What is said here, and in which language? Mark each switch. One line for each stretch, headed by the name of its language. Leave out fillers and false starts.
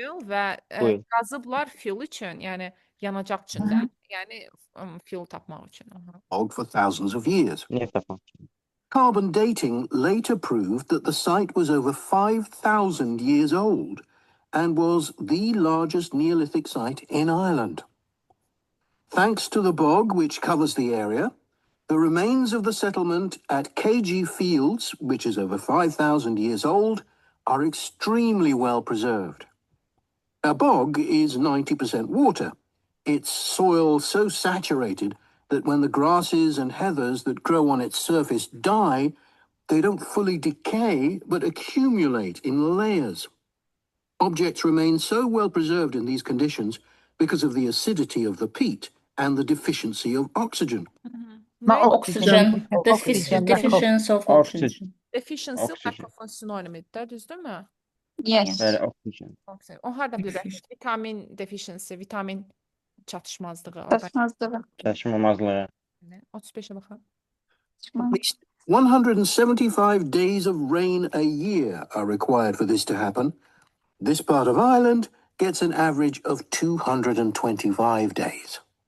Azerbaijani: və qazıblar fuel üçün, yəni yanacaq üçün də, yəni fuel tapmaq üçün.
English: bog for thousands of years. Carbon dating later proved that the site was over 5,000 years old and was the largest Neolithic site in Ireland. Thanks to the bog, which covers the area, the remains of the settlement at KG Fields, which is over 5,000 years old, are extremely well preserved. A bog is 90% water. Its soil so saturated that when the grasses and heathers that grow on its surface die, they don't fully decay, but accumulate in layers. Objects remain so well preserved in these conditions because of the acidity of the peat and the deficiency of oxygen. Oxygen. Deficiency of oxygen. Deficiency lack of
Azerbaijani: sinoнимdir, düzdürmü?
English: Yes. Oxygen.
Azerbaijani: O harda bilirəm? Vitamin deficiency, vitamin çatışmazlığı. Çatışmamazlığı. 35'e baxaq.
English: At least 175 days of rain a year are required for this to happen. This part of Ireland gets an average of 225 days.